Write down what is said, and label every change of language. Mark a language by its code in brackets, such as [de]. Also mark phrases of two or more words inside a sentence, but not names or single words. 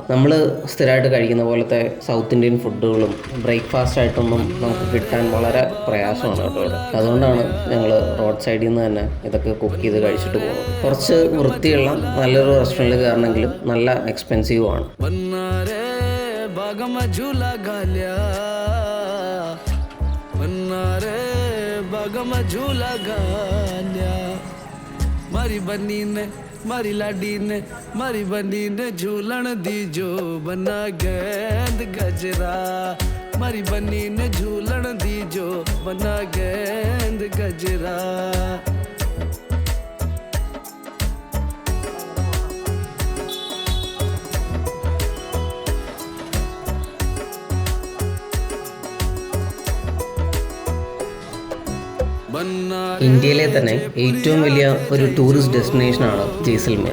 [ml] നമ്മൾ സ്ഥിരമായിട്ട് കഴിക്കുന്ന പോലത്തെ [en] South Indian foods breakfast [ml] ആയിട്ടൊന്നും നമുക്ക് കിട്ടാൻ വളരെ പ്രയാസമാണ് കേട്ടോ ഇവിടെ. അതുകൊണ്ടാണ് ഞങ്ങൾ [en] road side [ml] നിന്ന് തന്നെ ഇതൊക്കെ കുക്ക് ചെയ്ത് കഴിച്ചിട്ട് പോകുന്നത്. കുറച്ച് വൃത്തിയുള്ള നല്ലൊരു റെസ്റ്റോറൻറ്റിൽ കയറണമെങ്കിലും നല്ല എക്സ്പെൻസീവ് ആണ്. [raj] मारी लाडी ने मारी बनी ने झूलन दी जो बना गेंद गजरा मारी बनी ने झूलन दी जो बना गेंद गजरा. [ml] ഇന്ത്യയിലെ തന്നെ ഏറ്റവും വലിയ ഒരു [en] tourist destination [ml] ജയ്സൽമീർ.